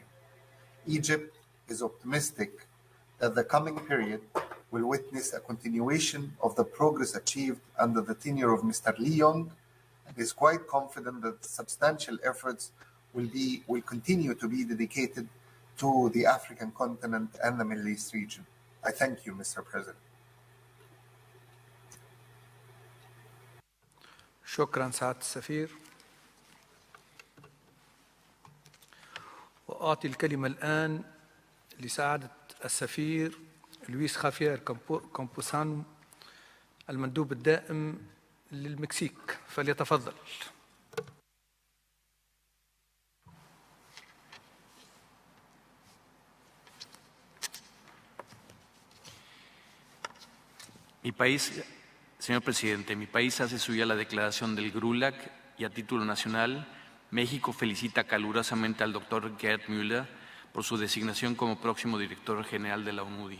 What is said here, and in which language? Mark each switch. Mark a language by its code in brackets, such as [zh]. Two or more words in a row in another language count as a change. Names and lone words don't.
[en] Egypt is optimistic that the coming period will witness a continuation of the progress achieved under the tenure of Mr. Lee Young, and is quite confident that substantial efforts will continue to be dedicated to the African continent and the Middle East region. I thank you, Mr. President. [ar] شكرا سعادة السفير. وأعطي الكلمة الآن لسعادة السفير لويس خافير كامبوسانو المندوب الدائم للمكسيك، فليتفضل. [es] Señor Presidente, mi país hace suya la declaración del GRULAC y a título nacional, México felicita calurosamente al doctor Gerd Müller por su designación como próximo director general de la UNIDO.